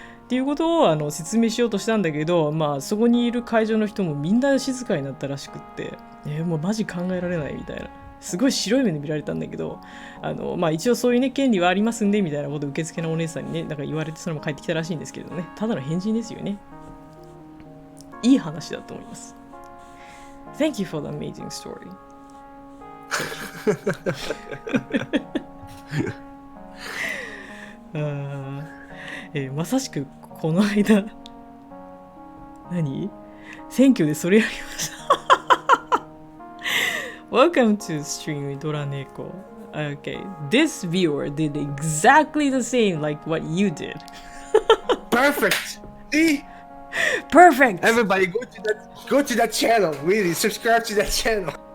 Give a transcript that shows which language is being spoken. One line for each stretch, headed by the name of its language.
Japanese: っていうことを説明しようとしたんだけど、まあそこにいる会場の人もみんな静かになったらしくって、もうマジ考えられないみたいな。すごい白い目で見られたんだけど、まあ一応そういうね、権利はありますんで、みたいなことを受付のお姉さんにね、なんか言われて、それも帰ってきたらしいんですけどね、ただの変人ですよね。いい話だと思います。
English: Thank you for the amazing story.
Japanese: まさしくこの間、選挙でそれやりました。
English: Welcome to stream Doraneko. Okay, this viewer did exactly the same like what you did. Perfect. See? Perfect. Everybody go to that channel. Really, subscribe to that channel.